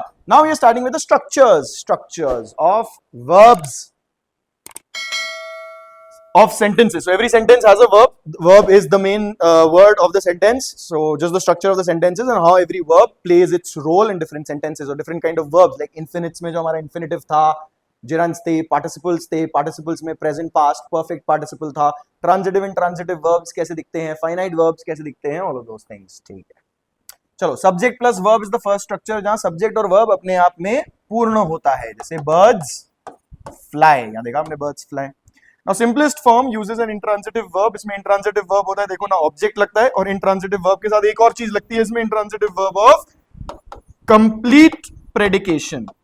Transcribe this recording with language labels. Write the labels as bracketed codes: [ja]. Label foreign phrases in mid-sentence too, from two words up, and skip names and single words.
[en] Now we are starting with the structures of verbs, of sentences. So every sentence has a verb. Verb is the main word of the sentence. So just the structure of the sentences and how every verb plays its role in different sentences or different kind of verbs. Like infinites [hi] में जो हमारा infinitive था, gerunds थे, participles में [en] present, past, perfect participle [hi] था, [en] transitive and transitive verbs [hi] कैसे दिखते हैं, [en] finite verbs [hi] कैसे दिखते हैं, [en] all of those things. [hi] ठीक है. चलो, [en] subject plus verb is the first structure [hi] जहां सब्जेक्ट और वर्ब अपने आप में पूर्ण होता है. जैसे [en] birds fly, [hi] यहां देखा हमने [en] birds fly. now simplest form uses an intransitive verb. [hi] इसमें [en] intransitive verb [hi] होता है, देखो ना, ऑब्जेक्ट लगता है और [en] intransitive verb [hi] के साथ एक और चीज लगती है इसमें, [en] intransitive verb of complete predication.